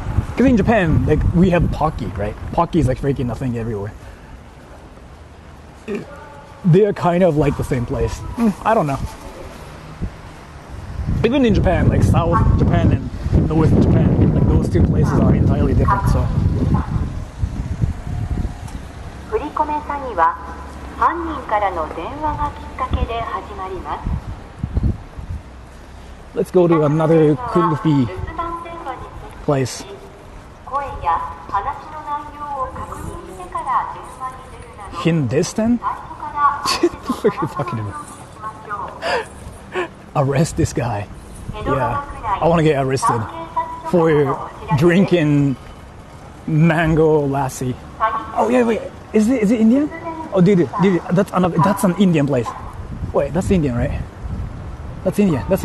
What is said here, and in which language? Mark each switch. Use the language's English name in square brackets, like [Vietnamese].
[English] Because in Japan, like we have Pocky, right? Pocky is like freaking a thing everywhere. They're kind of like the same place. I don't know. Even in Japan, like South Japan and North Japan, like those two places are entirely different. So. [Japanese] 振り込め詐欺は犯人からの電話がきっかけで始まります。 [English] Let's go to another Kulfi place. [Japanese] 声や話の内容を確認してから電話に出るなど [English] Hindustan? What are you talking about? Arrest this guy. Yeah, I want to get arrested for drinking mango lassi. Oh yeah, wait. Is it Indian? Oh, dude, that's an Indian place. Wait, that's Indian, right? That's Indian.